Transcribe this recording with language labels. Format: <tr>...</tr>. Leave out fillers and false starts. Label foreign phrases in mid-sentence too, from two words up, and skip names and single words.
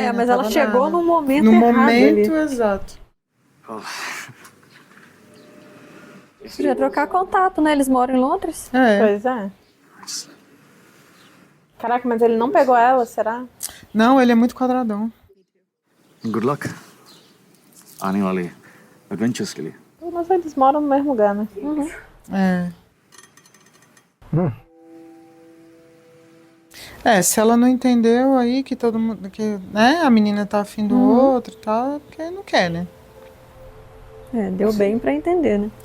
<pt>não mas ela tava chegou nada. no momento No errado momento ali. exato. Podia trocar contato, né? Eles moram em Londres. É. Pois é. Caraca, mas ele não pegou ela, será? Não, ele é muito quadradão.</pt> <en>good luck.</en> <hi>आने वाले adventures के लिए।</hi> <pt>Mas eles moram no mesmo lugar, né? É. É, se ela não entendeu aí que todo mundo, que, né, a menina tá afim do outro e tal, é porque não quer, né? É, deu bem pra entender, né?</pt>